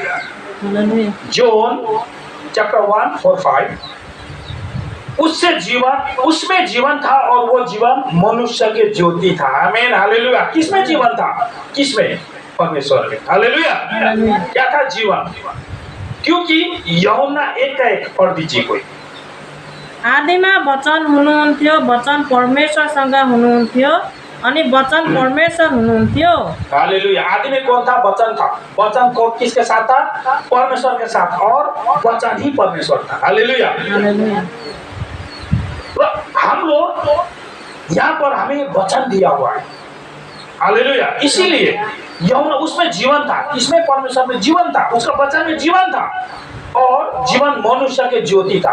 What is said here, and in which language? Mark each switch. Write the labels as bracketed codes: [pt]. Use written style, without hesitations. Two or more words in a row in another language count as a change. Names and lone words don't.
[hi] जॉन चैप्टर 1:4-5। उसमें जीवन था और वो जीवन मनुष्य के ज्योति था, आमीन, हालेलुया। किसमें जीवन था? किसमें? परमेश्वर में, हालेलुया। क्या था जीवन? क्योंकि यूहन्ना 1:1 पढ दीजिए कोई। [ne] आदिमा वचन हुनुहुन्थ्यो, वचन परमेश्वरसँग हुनुहुन्थ्यो अनि वचन परमेश्वर हुनुहुन्थ्यो। [hi] हालेलुया। आदि में कौन था? वचन था। वचन को किसके साथ था? परमेश्वर के साथ, और वचन ही परमेश्वर था। हालेलुया। तो हम लोग यहाँ पर हमें वचन दिया हुआ है। हालेलुया। इसीलिए यूहन्ना उसमें जीवन था, इसमें परमेश्वर में जीवन था, उसका वचन में जीवन था, और जीवन मनुष्य के ज्योति था।